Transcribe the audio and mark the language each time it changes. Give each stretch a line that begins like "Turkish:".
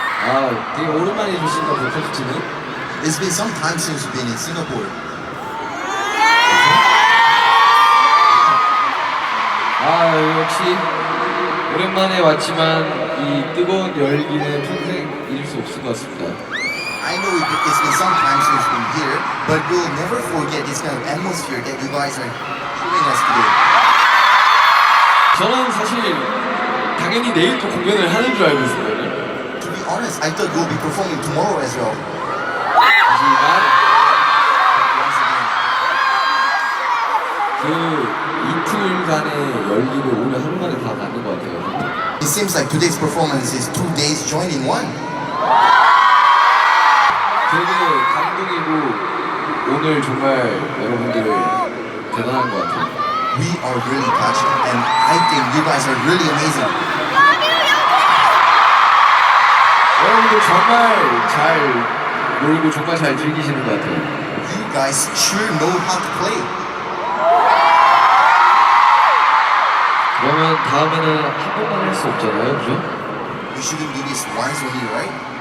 Korean: 아, 되게 오랜만에 주신다, 콘서트는.
English: It's been some time since we've been in Singapore.
Korean: 아, 역시 오랜만에 왔지만 이 뜨거운 열기는 평생 잊을 수 없을 것 같습니다.
English: I know it's been some time since we've been here, but we'll never forget this kind of atmosphere that you guys are giving us today.
Korean: 저는 사실 당연히 내일 또 공연을 하는 줄 알고 있었거든요.
English: To be honest, I thought you'll be performing tomorrow as well.
Korean: 하지만
English: Once again.
Korean: 그 이틀간의 열기를 오늘 하루 만에 다 받는 것 같아요.
English: It seems like today's performance is 2 days joined in one.
Korean: 되게 감동이고 오늘 정말 여러분들 대단한 것 같아요.
English: We are really touched, and I think you guys are really amazing.
Korean: 여러분들 정말 잘 놀고 정말 잘 즐기시는 것 같아요.
English: You guys sure know how to play.
Korean: 그러면 다음에는 한 번만 할 수 없잖아요, 그죠?
English: You shouldn't do this once only, right?